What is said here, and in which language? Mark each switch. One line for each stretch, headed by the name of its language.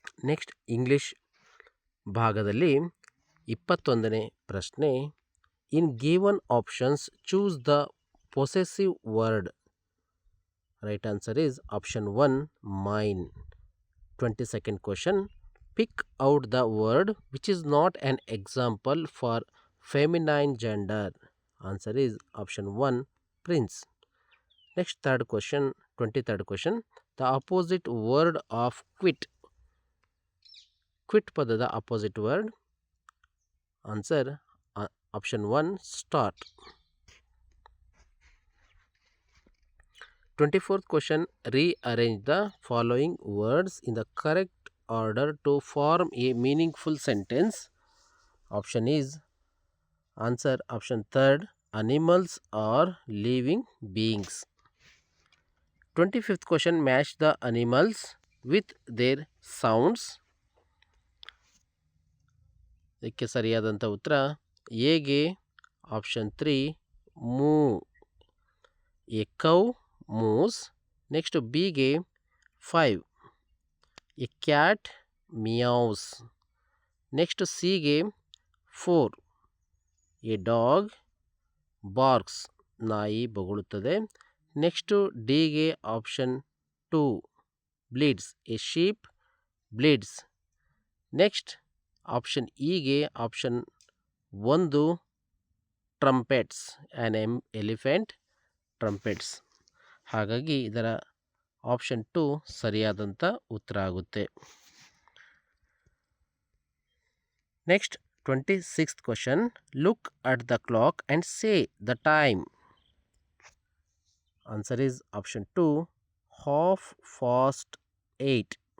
English: next
Kannada: English ಭಾಗದಲ್ಲಿ 21ನೇ ಪ್ರಶ್ನೆ,
English: In given options choose the possessive word. Right answer is option 1, mine. 22nd question, pick out the word which is not an example for feminine gender. Answer is option 1, prince. Next 23rd question, the opposite word of quit. Quit ಪದದ opposite word. Answer option 1, start. 24th question, rearrange the following words in the correct order to form a meaningful sentence. Option is answer option 3rd, animals or living beings. 25th question, match the animals with their sounds.
Kannada: ಇದಕ್ಕೆ ಸರಿಯಾದಂಥ ಉತ್ತರ ಎಗೆ option 3, ಮೂ.
English: A cow moos. Next ಬಿಗೆ 5, a cat meows. Next ಸಿಗೆ 4, a dog barks.
Kannada: ನಾಯಿ ಬೊಗಳುತ್ತದೆ.
English: Next ಡಿಗೆ option 2, bleats. A sheep bleats. Next option ಇಗೆ option 1, trumpets. An elephant trumpets.
Kannada: ಹಾಗಾಗಿ ಇದರ ಆಪ್ಷನ್ 2 ಸರಿಯಾದಂಥ ಉತ್ತರ ಆಗುತ್ತೆ.
English: Next 26th question, look at the clock and say the time. Answer is option 2, 8:30.